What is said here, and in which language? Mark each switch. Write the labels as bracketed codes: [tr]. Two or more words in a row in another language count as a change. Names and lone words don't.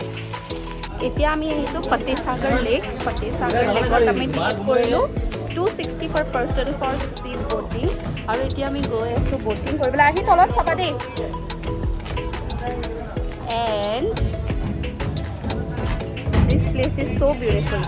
[as] এতিয়া আমি আহিছোঁ ফতেহসাগৰ লেক। ফতেহসাগৰ লেকত আমি টিকেট কৰিলোঁ 260 $60 [en] per person for speed boating. [as] আৰু এতিয়া আমি গৈ আছোঁ boating কৰিবলৈ আহি তলত চাবা দেই [en] and this place is so beautiful.